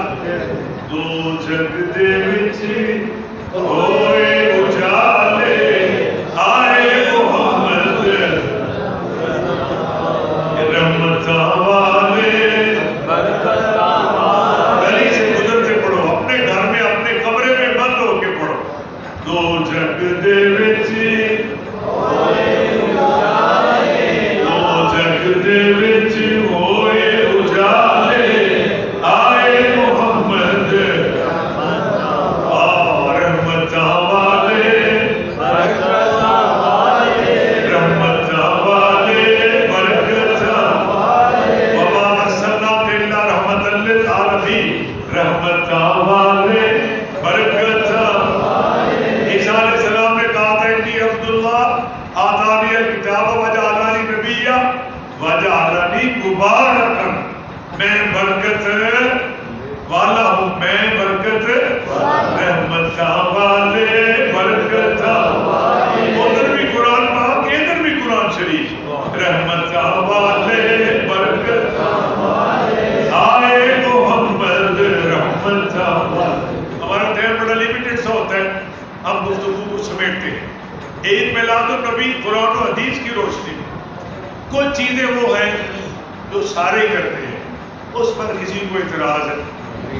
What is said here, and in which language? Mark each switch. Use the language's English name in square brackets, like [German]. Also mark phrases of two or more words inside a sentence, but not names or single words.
[Punjabi] دو جگ دے وچ ہوئے اجالے آئے محمد رحمتاں والے. [Urdu] گلی سے گزرتے پڑھو, اپنے گھر میں اپنے کمرے میں بند ہو کے پڑھو. [Punjabi] دو جگ دے وچ دو جگ دے وچ ہوئے اجالے آئے محمد رحمتاں والے رحمتاں والے برکتاں [Arabic] وما ارسلناک الا رحمۃ للعالمین [Punjabi] رحمتاں والے برکتاں. [Urdu] عیسیٰ علیہ السلام نے کہا تھا [Arabic] انی عبداللہ آتانی الکتاب وجعلنی نبیا وجعلنی مبارکا, [Urdu] میں برکت والا ہوں, میں برکت [Punjabi] رحمتاں والے برکتاں. [Urdu] ادھر بھی قرآن پاک ادھر بھی قرآن شریف, [Punjabi] رحمتاں والے برکتاں آئے محمد [Urdu] رحمت کو سمیٹتے ہیں۔ عید میلاد النبی قرآن و حدیث کی روشنی میں کچھ چیزیں وہ ہیں جو سارے کرتے ہیں، اس پر کسی کو اعتراض ہے؟